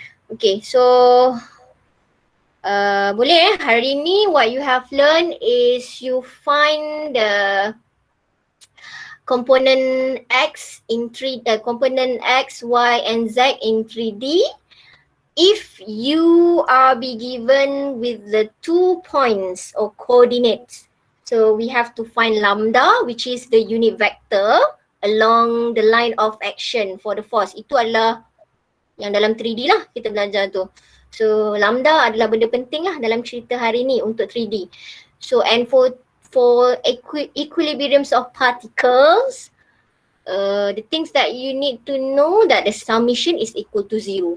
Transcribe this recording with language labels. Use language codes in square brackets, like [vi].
[en] Okay, so [ms] boleh hari ni [en] what you have learned is you find the component X in component X, Y and Z in 3D. If you are be given with the 2 points or coordinates, so we have to find lambda, which is the unit vector along the line of action for the force. [ms] Itu adalah yang dalam 3D lah kita belajar tu. So lambda adalah benda penting lah dalam cerita hari ni untuk 3D. [en] So and for equilibriums of particles, the things that you need to know that the summation is equal to 0.